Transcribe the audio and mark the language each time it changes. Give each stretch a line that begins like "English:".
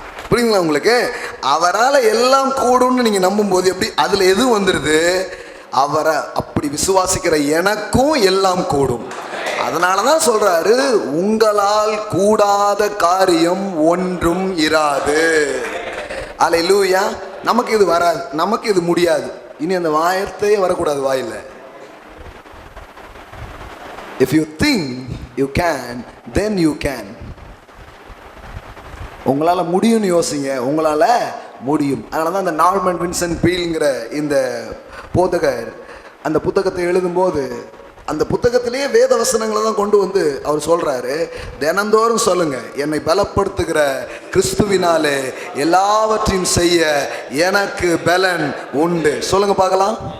Tamil: புரியுங்களா உங்களுக்கு? அவரால் எல்லாம் கூடும்னு நீங்க நம்பும் போது எப்படி அதுல எது வந்துடுது, அவரை அப்படி விசுவாசிக்கிற எனக்கும் எல்லாம் கூடும். அதனாலதான் சொல்றாரு, உங்களால் கூடாத காரியம் ஒன்றும் இராது. அல்லேலூயா. நமக்கு இது வராது, நமக்கு இது முடியாது, இனி அந்த வார்த்தையே வரக்கூடாது வாயில.
English: If you think you can, then you can.
Tamil: உங்களால் முடியும்னு யோசிங்க, உங்களால் முடியும். அதனால தான் இந்த நார்மன் வின்சென்ட் பீல்ங்கிற இந்த போதகர் அந்த புத்தகத்தை எழுதும்போது அந்த புத்தகத்திலேயே வேத வசனங்களை தான் கொண்டு வந்து அவர் சொல்கிறாரு, தினந்தோறும் சொல்லுங்க, என்னை பலப்படுத்துகிற கிறிஸ்துவினாலே எல்லாவற்றையும் செய்ய எனக்கு பலன் உண்டு. சொல்லுங்க பார்க்கலாம்.